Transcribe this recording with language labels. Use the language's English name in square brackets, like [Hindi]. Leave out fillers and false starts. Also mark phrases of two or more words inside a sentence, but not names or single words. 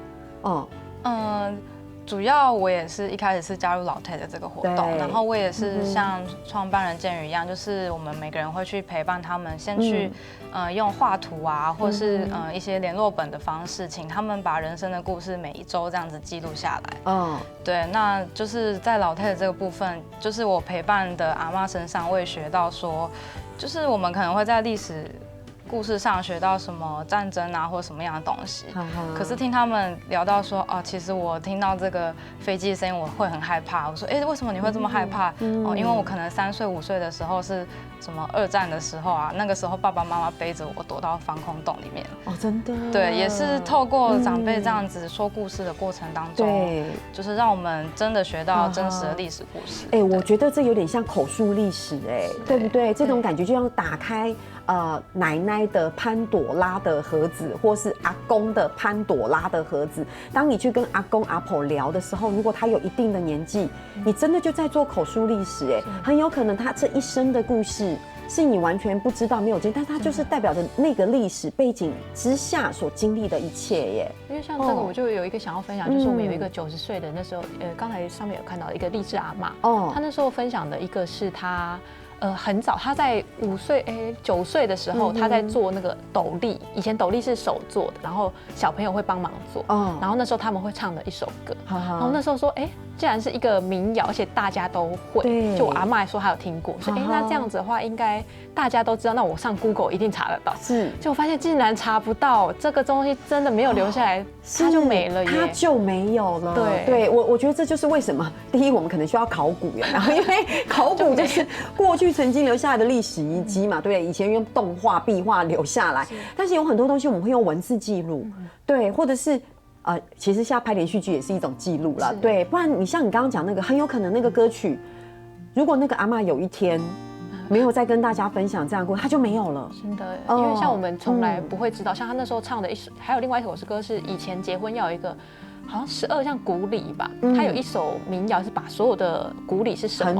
[Chinese] 主要我也是一開始是加入老太的這個活動，然後我也是像創辦人建宇一樣，就是我們每個人會去陪伴他們，先去用畫圖啊，或是一些聯絡本的方式，請他們把人生的故事每一周這樣子記錄下來。對，那就是在老太的這個部分，就是我陪伴的阿嬤身上，我也學到說，就是我們可能會在歷史故事上學到什麼戰爭啊，或者什麼樣的東西，可是聽他們聊到說，其實我聽到這個飛機的聲音，我會很害怕。我說，為什麼你會這麼害怕？因為我可能3歲5歲的時候是什麼2戰的時候啊，那個時候爸爸媽媽背着我躲到防空洞裡面。真的。對，也是透過長輩這樣子說故事的過程當中，就是讓我們真的學到真實的歷史故事。我覺得這有點像口述歷史，對不對？這種感覺就像打開奶奶的潘朵拉的盒子，或是阿公的潘朵拉的盒子。當你去跟阿公阿婆聊的時候，如果他有一定的年紀，你真的就在做口述歷史，很有可能他這一生的故事是你完全不知道沒有經，但它就是代表着那個歷史背景之下所經歷的一切耶。因為像這個，我就有一個想要分享，就是我們有一個90歲的那時候，剛才上面有看到一個勵志阿嬤，她那時候分享的一個是她。很早，他在9歲的時候，他在做那個斗笠。以前斗笠是手做的，然後小朋友會幫忙做。然後那時候他們會唱的一首歌。然後那時候說，既然是一個民謠，而且大家都會，就我阿嬤說她有聽過，說那這樣子的話，應該大家都知道，那我上 Google 一定查得到。是，結果發現竟然查不到，這個東西真的沒有留下來，它就沒了耶。它就沒有了。對，我覺得這就是為什麼，第一，我們可能需要考古，然後因為考古就是過去曾經留下來的歷史遺跡嘛，對，以前用動畫、壁畫留下來，但是有很多東西我們會用文字記錄，對，或者是其實現在拍連續劇也是一種記錄啦，對，不然你像你剛剛講那個，很有可能那個歌曲，如果那個阿嬤有一天沒有再跟大家分享這樣過，他就沒有了。真的，因為像我們從來不會知道，像他那時候唱的還有另外一首歌是以前結婚要有一個好像12项古礼吧，他有一首民谣是把所有的古礼是什么？